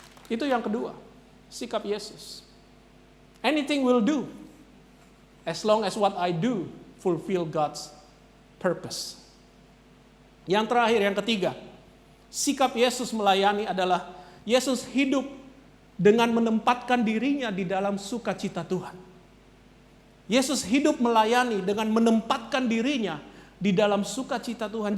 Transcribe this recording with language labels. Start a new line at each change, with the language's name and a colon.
Indonesian: Itu yang kedua, sikap Yesus.
English: Anything will do, as long as what I do fulfill God's purpose.
Indonesian: Yang terakhir, yang ketiga, sikap Yesus melayani adalah Yesus hidup dengan menempatkan dirinya di dalam sukacita Tuhan. Yesus hidup melayani dengan menempatkan dirinya di dalam sukacita Tuhan.